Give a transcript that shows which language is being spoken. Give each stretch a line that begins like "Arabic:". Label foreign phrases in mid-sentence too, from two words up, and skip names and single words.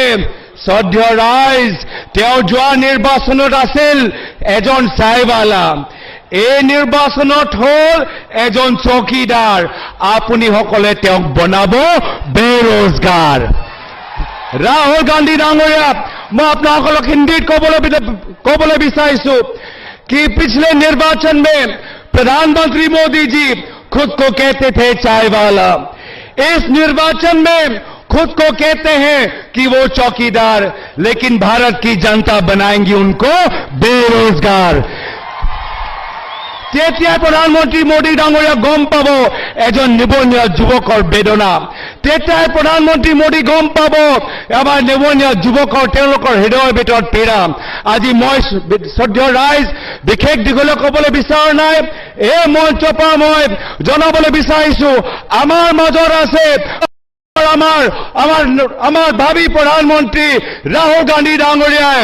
Assamese: শ্ৰদ্ধেয় ৰাইজ, তেওঁ যোৱা নিৰ্বাচনত আছিল এজন চাইবালা, এই নিৰ্বাচনত হ'ল এজন চকীদাৰ। আপুনিসকলে তেওঁক বনাব বেৰোজগাৰ।
Hindi: राहुल गांधी
Assamese: ডাঙৰীয়া, মই আপোনালোকক হিন্দীত ক'বলৈ বিচাৰিছো
Hindi: कि पिछले निर्वाचन में प्रधानमंत्री मोदी जी खुद को कहते थे चाय वाला, इस निर्वाचन में खुद को कहते हैं कि वो चौकीदार, लेकिन भारत की जनता बनाएंगी उनको बेरोजगार।
Assamese: তেতিয়াই প্ৰধানমন্ত্ৰী মোদী ডাঙৰীয়া গম পাব এজন নিবনুৱা যুৱকৰ বেদনা। তেতিয়াই প্ৰধানমন্ত্ৰী মোদী গম পাব আমাৰ নিবনুৱা যুৱকৰ তেওঁলোকৰ হৃদয়ৰ ভিতৰত পীড়া। আজি মই শ্ৰদ্ধেয় ৰাইজ বিশেষ দীঘলে ক'বলৈ বিচৰা নাই, এই মঞ্চৰ পৰা মই জনাবলৈ বিচাৰিছো আমাৰ মাজত আছে আমাৰ ভাবি প্ৰধানমন্ত্ৰী ৰাহুল গান্ধী ডাঙৰীয়াই।